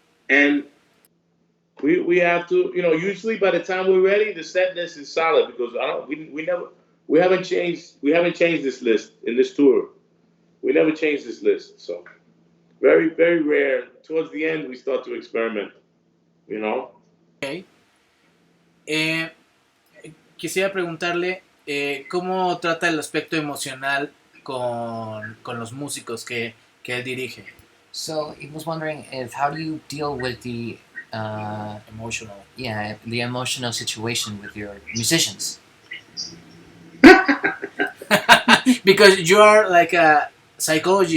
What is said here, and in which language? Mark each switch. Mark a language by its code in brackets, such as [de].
[en] And we have to, usually by the time we're ready, the set list is solid because I don't we never we haven't changed this list in this tour. We never changed this list. So very, very rare. Towards the end we start to experiment, you know. Okay. [es] Eh, Quisiera preguntarle cómo trata el aspecto emocional con los músicos que él dirige. [en] So he was wondering how do you deal with the Emotional. the emotional situation with your musicians? Because you are like a psychologist.